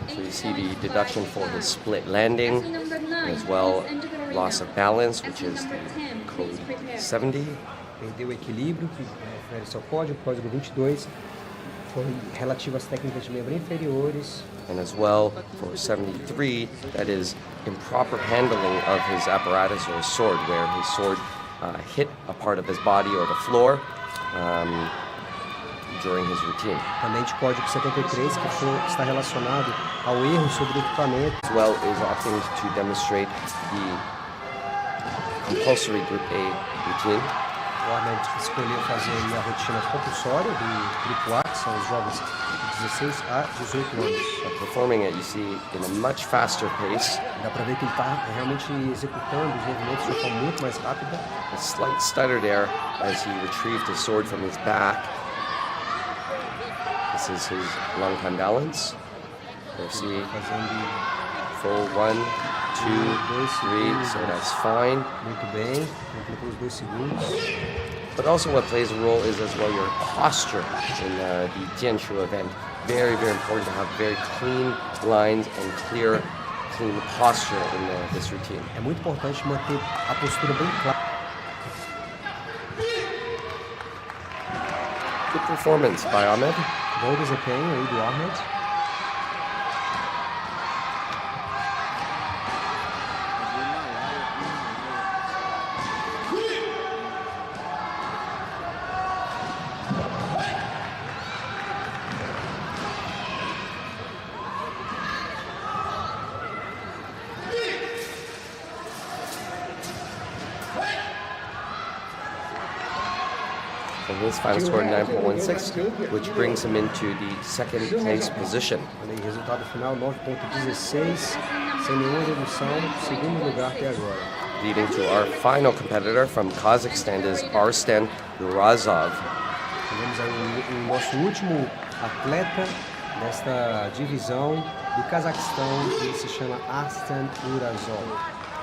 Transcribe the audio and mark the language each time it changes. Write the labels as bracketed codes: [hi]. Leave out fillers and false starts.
[en] So you see the deduction for his split landing, as well loss of balance, which is the code 70. [pt] Perdeu o equilíbrio, que refere-se ao código 22. Foi relativo às técnicas de membro inferiores. [en] And as well for 73, that is improper handling of his apparatus or his sword, where his sword hit a part of his body or the floor during his routine. [pt] Também de código 73, que está relacionado ao erro sobre o equipamento. [en] As well is opting to demonstrate the compulsory Group A routine. [pt] O Ahmed escolheu fazer a rotina compulsória do Grupo A, que são os jovens de 16 a 18 anos. [en] Performing it, you see, in a much faster pace. [pt] Dá para ver que ele está realmente executando os movimentos de uma forma muito mais rápida. [en] A slight stutter there as he retrieved his sword from his back. This is his long time balance. You see, full 1, 2, 3, so that's fine. [pt] Muito bem, completou os 2 segundos. [en] But also what plays a role is as well your posture in the Jianshu event. Very, very important to have very clean lines and clean posture in this routine. [pt] É muito importante manter a postura bem clara. [en] Good performance by Ahmed. [pt] Bom desempenho aí do Ahmed. [en] And his final score 9.16, which brings him into the second place position. [pt] Resultado final 9.16, sem nenhuma redução, segundo lugar até agora. [en] Leading to our final competitor from Kazakhstan is Arslan Urazov. [pt] Temos aí o nosso último atleta desta divisão do Cazaquistão, ele se chama Arslan Urazov.